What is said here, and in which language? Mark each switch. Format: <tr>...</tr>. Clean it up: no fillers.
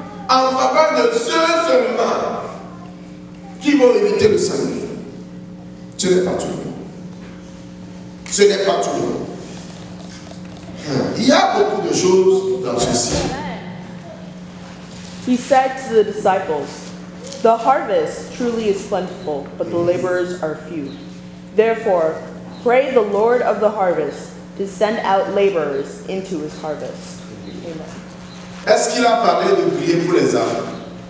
<fr>En faveur de ceux seulement qui vont hériter le salut. Ce n'est pas tout le monde. Ce n'est pas tout le monde. Il y a beaucoup de choses dans ceci.</fr> <en>He said to the disciples, "The harvest truly is plentiful, but the laborers are few. Therefore, pray the Lord of the harvest to send out laborers into his harvest." Amen.</en> <fr>Est-ce qu'il a parlé de prier pour les âmes?</fr>